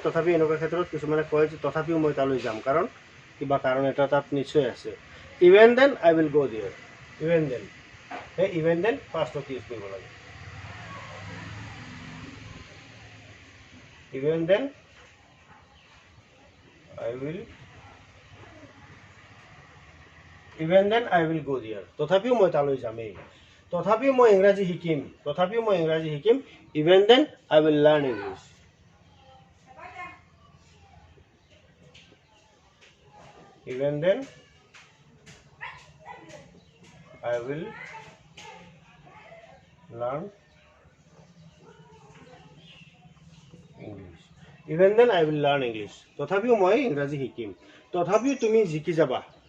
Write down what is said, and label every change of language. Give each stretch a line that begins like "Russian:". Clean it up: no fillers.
Assamese: তথাপি এনেকুৱা ক্ষেত্ৰত কিছুমানে কয় যে তথাপিও মই তালৈ যাম, কাৰণ কিবা কাৰণ এটা তাত নিশ্চয় আছে।
English: Even then I will go' there.
Assamese: সেই ইভেন দেন ফাৰ্ষ্টত ইউজ কৰিব লাগে।
English: Even then I will even then I will go there.
Assamese: তথাপিও মই তালৈ যামেই, তথাপিও মই ইংৰাজী শিকিম, তথাপিও মই ইংৰাজী শিকিম।
English: Even then I will learn English. Even then I will learn English. Even then I will learn English.
Assamese: তথাপিও মই ইংৰাজী শিকিম, তথাপিও তুমি জিকি যাবা।